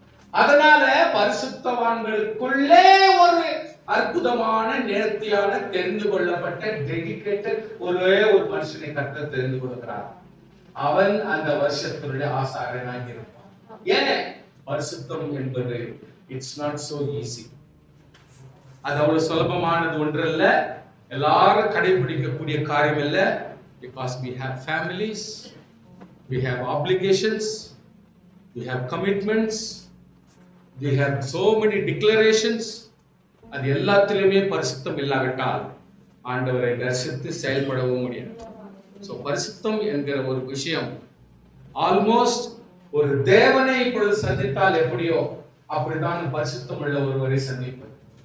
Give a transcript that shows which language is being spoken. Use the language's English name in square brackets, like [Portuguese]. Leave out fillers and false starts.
[Tamil] அதனால பரிசுத்தவான்களுக்குள்ளே ஒரு அற்புதமான நேர்த்தியான தெரிந்து கொள்ளப்பட்ட டெடிகேட்டட் ஒரே ஒரு மனுஷனை கர்த்தர் தெரிந்து கொடுக்கிறார். அவன் அந்த வருஷத்தினுடைய ஆசாரியனாக இருப்பான். ஏன்? பரிசுத்தம் என்பது [English] It's not so easy. [Tamil] அது அவ்வளவு சுலபமானது ஒன்றல்ல, எல்லாரும் கடைபிடிக்கக்கூடிய காரியம் இல்ல. [English] Because we have families, we have obligations, we have commitments, we have so many declarations. [Tamil] அது எல்லாத்திலுமே பரிசுத்தம் இல்லாவிட்டால் ஆண்டவரை தரிசித்து செயல்படவும் முடியாது. சோ பரிசுத்தம் என்கிற ஒரு விஷயம் ஆல்மோஸ்ட் ஒரு தேவனை இப்பொழுது சந்தித்தால் எப்படியோ அப்படிதான் பரிசுத்தம் உள்ள ஒருவரை சந்திப்பது.